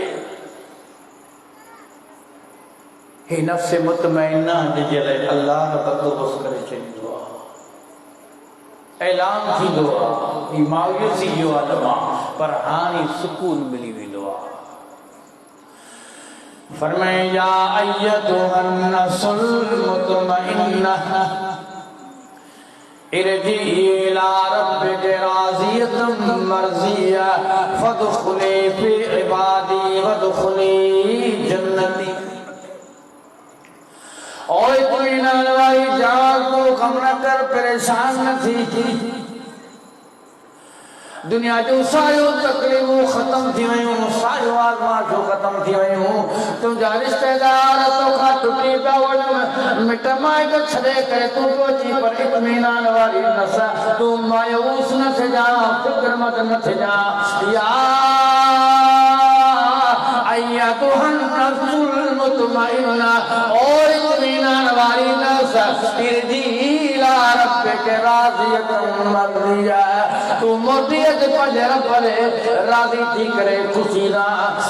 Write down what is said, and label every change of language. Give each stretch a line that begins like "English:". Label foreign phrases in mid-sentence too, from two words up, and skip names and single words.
Sindhi: हे नफ़्स मुतमइना जे लाइ अल्लाह बंदोबस्त करे छॾींदो आहे। ऐलान थींदो आहे ही मायूसी जो आलम आहे, पर हाणे सुकून मिली वेंदो आहे।
Arabic: फरमाए يا أيتها النفس المطمئنة ارجعي إلى ربك راضية مرضية فادخلي في عبادي وادخلي جنتي.
Hindi: और इत्मीनान वाली जान को गम न कर,
Sindhi: परेशान न थी। दुनिया जो सारियो तकलीफ़ूं ख़त्म थी वयूं, सारियो आज़माइशूं ख़त्म थी वयूं। तुंहिंजा रिश्तेदार तोखां टुटी पिया वञनि, मिट माइट छॾे करे तूं पियो अची, पर इत्मीनान वारी नफ़्स तूं मायूस न थिजां, फ़िक्रमंद न थिजां।
Arabic: يا أيتها النفس المطمئنة,
Hindi: और इत्मीनान वाली नफ्स
Arabic: ارجعي إلى ربك راضية مرضية,
Sindhi: तू मोटी पंहिंजे रब ॾे राज़ी थी करे ख़ुशी रह।